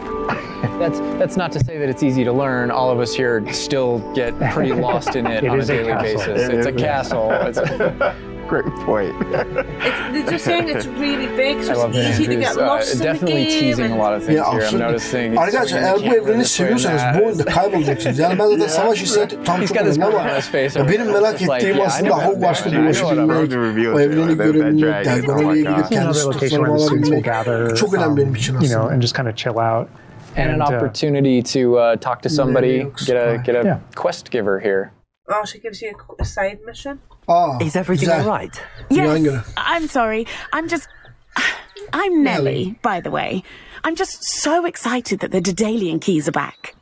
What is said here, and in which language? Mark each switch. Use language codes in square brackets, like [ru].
[en] That's not to say that it's easy to learn. All of us here still get pretty lost in it on a daily basis. It's a castle. It's a great point. They're just saying it's really big, so it's easy to get lost in the game. Definitely teasing a lot of things here. I'm noticing. [tr] Arkadaşlar eğer bu evreni seviyorsanız bu oyunda kaybolacaksınız. Yani ben zaten savaş hissiyatı tam çok önemli ama benim merak ettiğim aslında Hogwarts'ta dolaşabilmek, o evreni görebilmek, Dergona'ya gidip kendi sınıflarımı alabilmek çok önemli benim için aslında. [en] And just kind of chill out. And an opportunity to talk to somebody, get a quest giver here. Oh, she gives you a side mission? Is everything all right? Yes, I'm sorry. I'm Nellie, by the way. I'm just so excited that the Daedalian keys are back.